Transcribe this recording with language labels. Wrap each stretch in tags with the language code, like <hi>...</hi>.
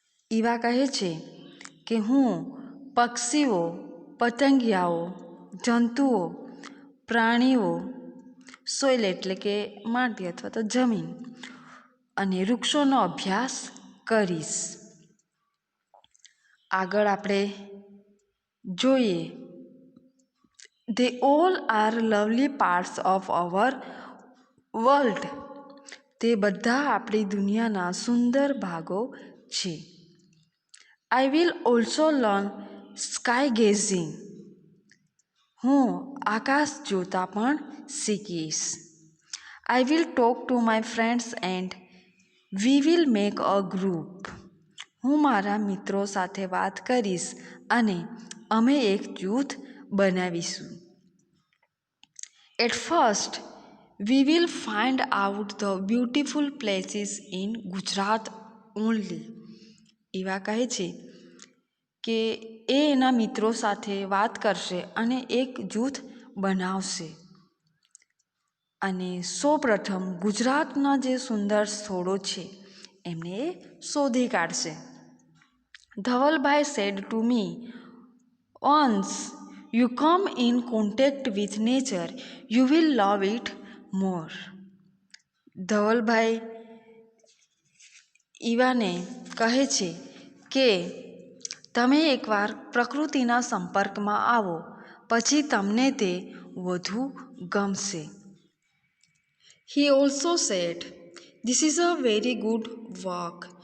<gu>Eva કહે છે કે હું પક્ષીઓ, પતંગિયાઓ, જંતુઓ, પ્રાણીઓ, સોઇલ એટલે કે માટી અથવા તો જમીન અને વૃક્ષોનો અભ્યાસ કરીશ. આગળ આપણે જોઈએ,</gu> <en>they all are lovely parts of our world.</en> <gu>તે બધા આપણી દુનિયાના સુંદર ભાગો છે.</gu> <en>I will also learn sky gazing.</en> <gu>હું આકાશ જોતા પણ શીખીશ.</gu> <en>I will talk to my friends and we will make a group.</en> <gu>હું મારા મિત્રો સાથે વાત કરીશ અને અમે એક જૂથ બનાવીશું.</gu> <en>At first, we will find out the beautiful places in Gujarat only.</en> <gu>Eva કહે છે કે એ એના મિત્રો સાથે વાત કરશે અને એક જૂથ બનાવશે અને સૌપ્રથમ ગુજરાતના જે સુંદર સ્થળો છે એમને એ શોધી કાઢશે.</gu> <en>Dhavalbhai said to me, once you come in contact with nature, you will love it more.</en> <gu>Dhavalbhai ઈવાને કહે છે કે તમે એકવાર પ્રકૃતિના સંપર્કમાં આવો પછી તમને તે વધુ ગમશે.</gu> <en>He also said, this is a very good work.</en>